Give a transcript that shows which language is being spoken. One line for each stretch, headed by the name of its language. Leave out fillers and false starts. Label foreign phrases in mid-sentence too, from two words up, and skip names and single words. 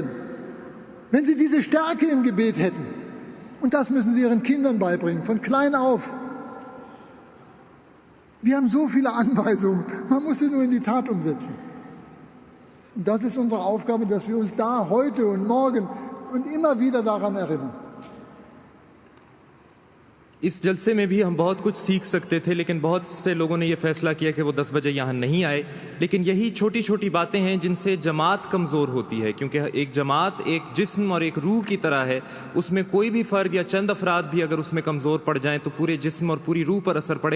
German: Wenn sie diese Stärke im Gebet hätten. Und das müssen sie ihren Kindern beibringen, von klein auf. Wir haben so viele Anweisungen, man muss sie nur in die Tat umsetzen. Und das ist unsere Aufgabe, dass wir uns da heute und morgen und immer wieder daran erinnern.
Urdu: اس جلسے میں بھی ہم بہت کچھ سیکھ سکتے تھے، لیکن بہت سے لوگوں نے یہ فیصلہ کیا کہ وہ 10 بجے یہاں نہیں آئے. لیکن یہی چھوٹی چھوٹی باتیں ہیں جن سے جماعت کمزور ہوتی ہے، کیونکہ ایک جماعت ایک جسم اور ایک روح کی طرح ہے. اس میں کوئی بھی فرد یا چند افراد بھی اگر اس میں کمزور پڑ جائیں تو پورے جسم اور پوری روح پر اثر پڑے گا.